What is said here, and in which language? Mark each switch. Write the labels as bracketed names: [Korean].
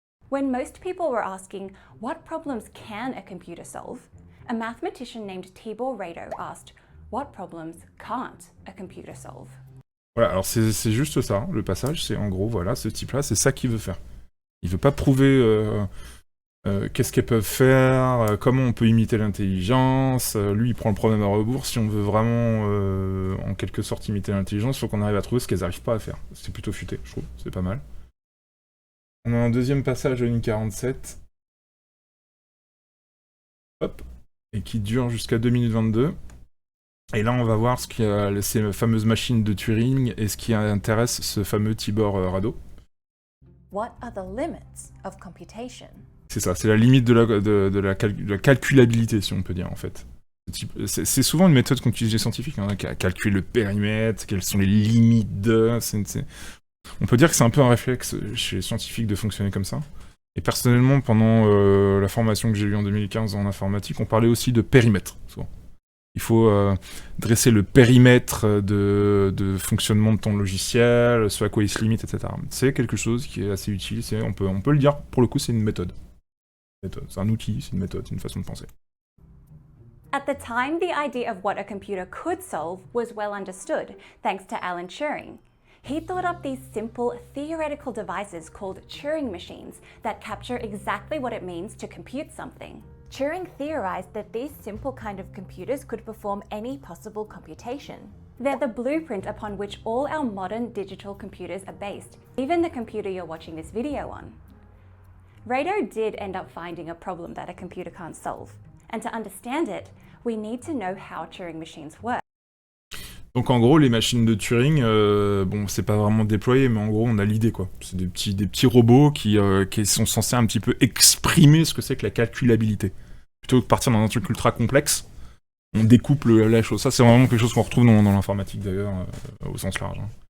[English] When most people were asking, what problems can a computer solve? A mathematician named Tibor Rado asked, what problems can't a computer solve? [French] Voilà, alors c'est juste ça, le passage, c'est en gros, voilà, ce type-là, c'est ça qu'il veut faire. Il veut pas prouver qu'est-ce qu'elles peuvent faire, comment on peut imiter l'intelligence. Lui, il prend le problème à rebours. Si on veut vraiment, en quelque sorte, imiter l'intelligence, il faut qu'on arrive à trouver ce qu'elles n'arrivent pas à faire. C'est plutôt futé, je trouve, c'est pas mal. On a un deuxième passage de ligne 47. Hop. Et qui dure jusqu'à 2 minutes 22. Et là, on va voir ce qu'il y a ces fameuses machines de Turing et ce qui intéresse ce fameux Tibor Rado. [English] What are the limits of computation? [French] C'est ça, c'est la limite de la calculabilité, si on peut dire, en fait. C'est souvent une méthode qu'on utilise les scientifiques, hein, calculer le périmètre, quelles sont les limites de... On peut dire que c'est un peu un réflexe chez les scientifiques de fonctionner comme ça. Et personnellement, pendant la formation que j'ai eue en 2015 en informatique, on parlait aussi de périmètre, souvent. Il faut dresser le périmètre de fonctionnement de ton logiciel, ce à quoi il se limite, etc. C'est quelque chose qui est assez utile, on peut le dire, pour le coup, c'est une méthode. C'est un outil, c'est une méthode, c'est une façon de penser. [English] At the time, the idea of what a computer could solve was well understood, thanks to Alan Turing. He thought up these simple theoretical devices called Turing machines that capture exactly what it means to compute something. Turing theorized that these simple kind of computers could perform any possible computation. They're the blueprint upon which all our modern digital computers are based, even the computer you're watching this video on. Rado did end up finding a problem that a computer can't solve. And to understand it, we need to know how Turing machines work. [French] Donc en gros, les machines de Turing, bon, c'est pas vraiment déployé, mais en gros, on a l'idée, quoi. C'est des petits robots qui sont censés un petit peu exprimer ce que c'est que la calculabilité. Plutôt que de partir dans un truc ultra complexe, on découpe la chose. Ça, c'est vraiment quelque chose qu'on retrouve dans l'informatique, d'ailleurs, au sens large. Hein.